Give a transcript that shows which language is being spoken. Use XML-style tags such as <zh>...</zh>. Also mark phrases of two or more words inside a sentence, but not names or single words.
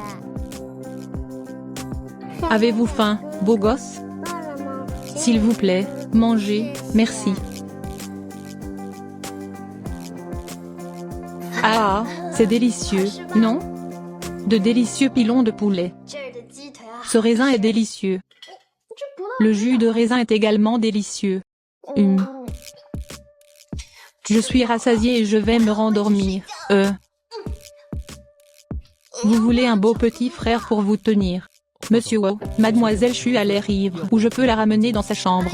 <fr>Avez-vous faim, beau gosse? S'il vous plaît, mangez, merci. Ah, c'est délicieux, non? De délicieux pilons de poulet.</fr> <zh>这儿的鸡腿啊，</zh> <fr>Ce raisin est délicieux.</fr> <zh>这不辣。</zh> <fr>Le jus de raisin est également délicieux. Je suis rassasié et je vais me rendormir. Vous voulez un beau petit frère pour vous tenir. Monsieur Wu, mademoiselle Chu a l'air ivre. Ou je peux la ramener dans sa chambre.</fr>